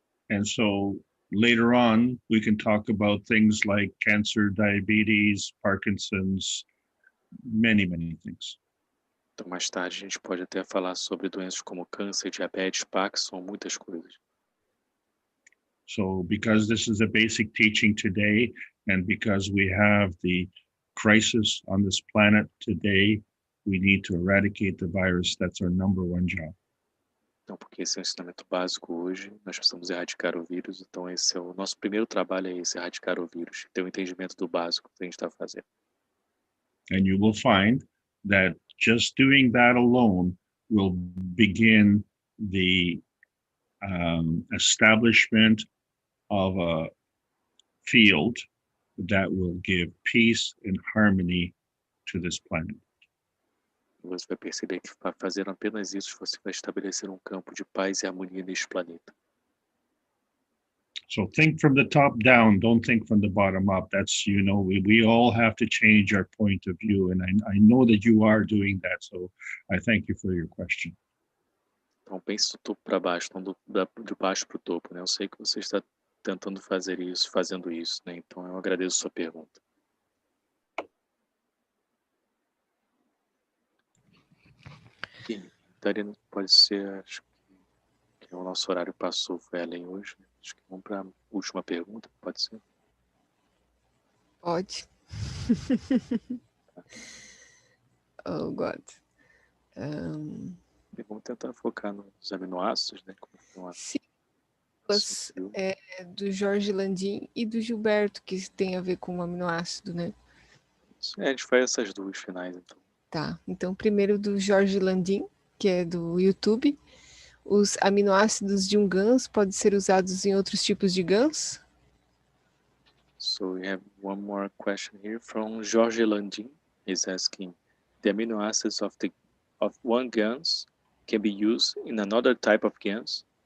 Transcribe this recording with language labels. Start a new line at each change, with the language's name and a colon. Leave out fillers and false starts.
English: And so later on, we can talk about things like cancer, diabetes, Parkinson's, many, many things.
Portuguese: Então, mais tarde, a gente pode até falar sobre doenças como câncer, diabetes, Parkinson, muitas coisas.
English: So because this is a basic teaching today, and because we have the crisis on this planet today, we need to eradicate the virus. That's our number 1 job.
Portuguese: Então, porque esse é o ensinamento básico hoje, nós precisamos erradicar o vírus. Então, esse é o nosso primeiro trabalho, é esse, erradicar o vírus, ter o entendimento do básico que a gente está fazendo.
English: And you will find that just doing that alone will begin the establishment of a field that will give peace and harmony to this planet.
Portuguese: Você vai perceber que fazendo apenas isso, você vai estabelecer um campo de paz e harmonia neste planeta.
English: So think from the top down, don't think from the bottom up. That's, you know, we all have to change our point of view. And I know that you are doing that. So I thank you for your question.
Portuguese: Então pense do topo para baixo, não de baixo para o topo, né? Eu sei que você está tentando fazer isso, fazendo isso, né? Então eu agradeço a sua pergunta. E, Darina, pode ser, acho que o nosso horário passou, foi além hoje, né? Acho que vamos para a última pergunta, pode ser? Pode.
English: Oh, God.
Portuguese: Vamos tentar focar nos aminoácidos, né? Sim. Do Jorge Landim e do Gilberto, que tem a ver com o aminoácido, né? A gente faz essas duas finais, então. Tá, então primeiro do Jorge Landim, que é do YouTube. Os aminoácidos de um GANs podem ser usados em outros tipos de GANs?
English: So we have one more question here from Jorge Landim. He's asking, the amino acids of one GANs can be used in another type of GANs?